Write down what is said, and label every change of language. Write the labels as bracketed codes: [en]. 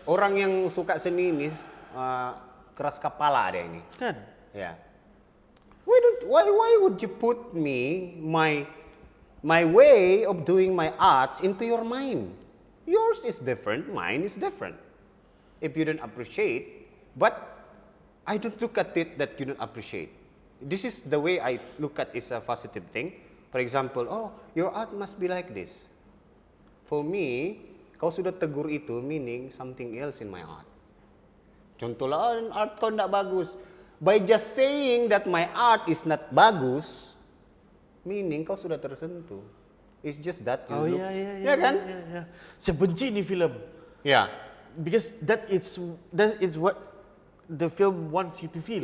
[ms] Orang yang suka seni ini keras kepala ada ini. Kan? Ya. [en] Why would you put me my way of doing my arts into your mind? Yours is different, mine is different. If you don't appreciate, but I don't look at it that you don't appreciate. This is the way I look at it's a positive thing. For example, oh, your art must be like this. For me, [ms] kau sudah tegur itu [en] meaning something else in my art. [ms] Contohnya, art kau tidak bagus. [en] By just saying that my art is not bagus, meaning [ms] kau sudah tersentuh. [en] It's just that you look. [ms] Ya kan? Ya. Saya benci ni filem. Ya. [en] Because that is what the film wants you to feel.